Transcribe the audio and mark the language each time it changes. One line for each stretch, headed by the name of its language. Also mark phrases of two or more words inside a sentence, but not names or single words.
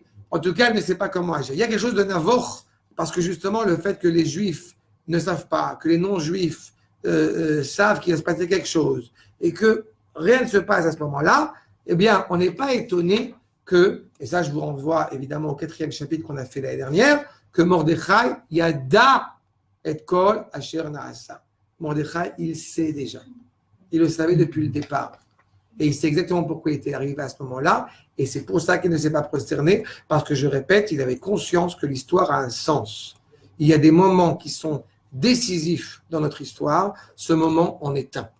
French: En tout cas, elle ne sait pas comment agir. Il y a quelque chose de navor, parce que justement, le fait que les Juifs ne savent pas, que les non-Juifs savent qu'il va se passer quelque chose, et que rien ne se passe à ce moment-là, eh bien, on n'est pas étonné que, et ça je vous renvoie évidemment au 4e chapitre qu'on a fait l'année dernière, que
Hebrew: מרדכי ידע את כל אשר נעשה.
French: Mordechai, il sait déjà. Il le savait depuis le départ. Et il sait exactement pourquoi il était arrivé à ce moment-là. Et c'est pour ça qu'il ne s'est pas prosterné, parce que, je répète, il avait conscience que l'histoire a un sens. Il y a des moments qui sont décisifs dans notre histoire. Ce moment en est un.